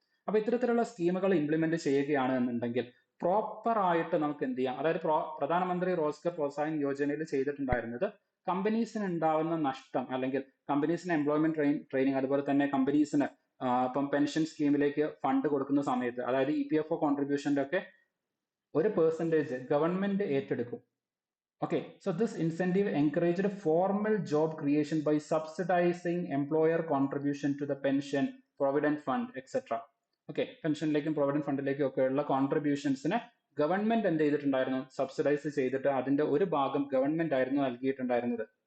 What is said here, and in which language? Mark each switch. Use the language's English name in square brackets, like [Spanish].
[Malayalam] അപ്പൊ ഇത്തരത്തിലുള്ള സ്കീമുകൾ ഇംപ്ലിമെന്റ് ചെയ്യുകയാണ് എന്നുണ്ടെങ്കിൽ പ്രോപ്പർ ആയിട്ട് നമുക്ക് എന്ത് ചെയ്യാം, അതായത് പ്രധാനമന്ത്രി റോസ്ഗർ പ്രോത്സാഹൻ യോജനയിൽ ചെയ്തിട്ടുണ്ടായിരുന്നത് കമ്പനീസിന് ഉണ്ടാവുന്ന നഷ്ടം അല്ലെങ്കിൽ കമ്പനീസിന് എംപ്ലോയ്മെന്റ് ട്രെയിനിങ്, അതുപോലെ തന്നെ കമ്പനീസിന് ഇപ്പം പെൻഷൻ സ്കീമിലേക്ക് ഫണ്ട് കൊടുക്കുന്ന സമയത്ത്, അതായത് EPFO കോൺട്രിബ്യൂഷന്റെ ഒക്കെ ഒരു പെർസെൻറ്റേജ് ഗവൺമെന്റ് ഏറ്റെടുക്കും. [English] Okay, so this incentive encouraged formal job creation by subsidizing employer contribution to the pension, provident fund, etc. [Malayalam] Okay, പെൻഷനിലേക്കും provident ഫണ്ടിലേക്കും ഒക്കെയുള്ള കോൺട്രിബ്യൂഷൻസിന് ഗവൺമെന്റ് എന്ത് ചെയ്തിട്ടുണ്ടായിരുന്നു, സബ്സിഡൈസ് ചെയ്തിട്ട് അതിന്റെ ഒരു ഭാഗം ഗവൺമെന്റ് ആയിരുന്നു നൽകിയിട്ടുണ്ടായിരുന്നത്.